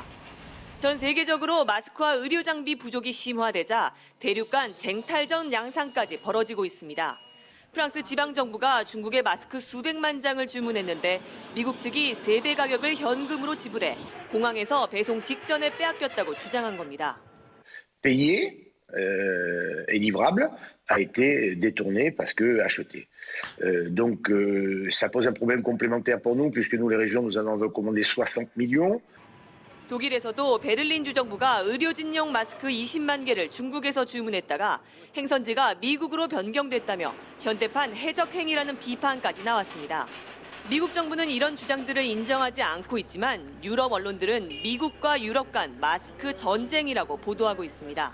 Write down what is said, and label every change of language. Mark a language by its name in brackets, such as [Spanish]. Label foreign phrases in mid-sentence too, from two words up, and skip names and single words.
[Korean] 전 세계적으로 마스크와 의료 장비 부족이 심화되자 대륙 간 쟁탈전 양상까지 벌어지고 있습니다. 프랑스 지방정부가 중국에 마스크 수백만 장을 주문했는데 미국 측이 세배 가격을 현금으로 지불해 공항에서 배송 직전에 빼앗겼다고 주장한 겁니다. [French] Payé et livrable a été détourné parce que acheté. Donc ça pose un problème complémentaire pour nous puisque nous les régions nous en avons commandé 60 millions. [Korean] 독일에서도 베를린 주정부가 의료진용 마스크 20만 개를 중국에서 주문했다가 행선지가 미국으로 변경됐다며 현대판 해적 행위라는 비판까지 나왔습니다. 미국 정부는 이런 주장들을 인정하지 않고 있지만 유럽 언론들은 미국과 유럽 간 마스크 전쟁이라고 보도하고 있습니다.